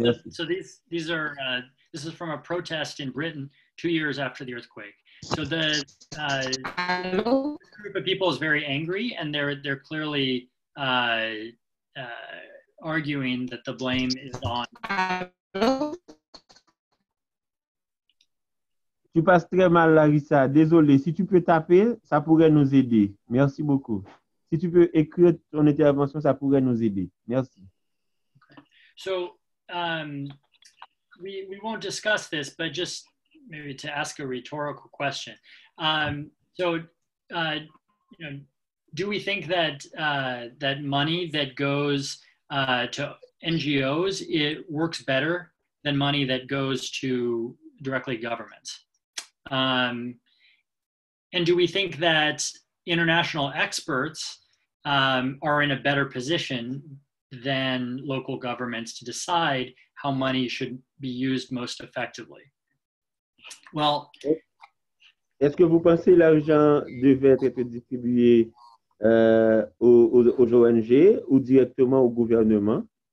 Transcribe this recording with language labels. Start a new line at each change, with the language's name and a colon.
English: So these are this is from a protest in Britain 2 years after the earthquake. So the group of people is very angry, and they're clearly arguing that the blame is on.
French: Tu passes très mal, Larissa. Désolé. Si tu peux taper, ça pourrait nous aider. Merci beaucoup. Si tu peux écrire ton intervention, ça pourrait nous aider. Merci.
English: Okay. So we won't discuss this, but just maybe to ask a rhetorical question. Do we think that that money that goes to NGOs, it works better than money that goes to directly governments. And do we think that international experts are in a better position than local governments to decide how money should be used most effectively? Well,
French: est-ce que vous pensez que l'argent devait être distribué aux ONG ou directement au gouvernement?